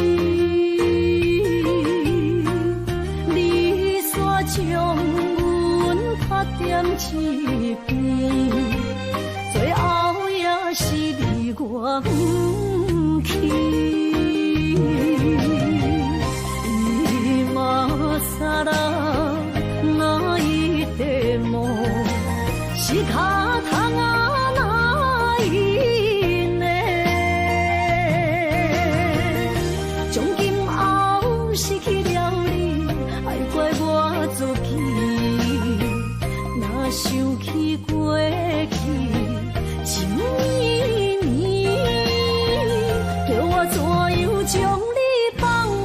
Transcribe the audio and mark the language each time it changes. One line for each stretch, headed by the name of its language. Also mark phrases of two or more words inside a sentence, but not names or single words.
Min Nan Chinese: 你煞将阮拍点一边，最后也是你我不去。
Japanese: 今さら泣いても仕方がないね。
Min Nan Chinese: 从今后失去了你，爱怪我自己。若想起过去情绵绵，叫我怎样将你放